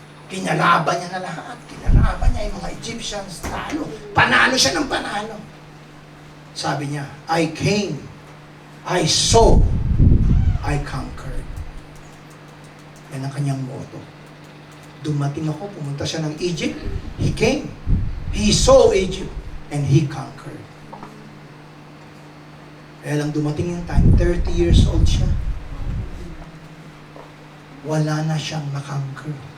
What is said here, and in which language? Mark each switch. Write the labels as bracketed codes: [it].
[tl] Kinalaban niya na lahat. Kinalaban niya yung mga Egyptians. Panalo siya ng panalo. Sabi niya, [en] I came, I saw, I conquered. [tl] Yan ang kanyang motto. Dumating ako, pumunta siya ng Egypt. [en] He came. He saw Egypt. And he conquered. [tl] Kaya lang dumating yung time, 30 years old siya. Wala na siyang na-conquer.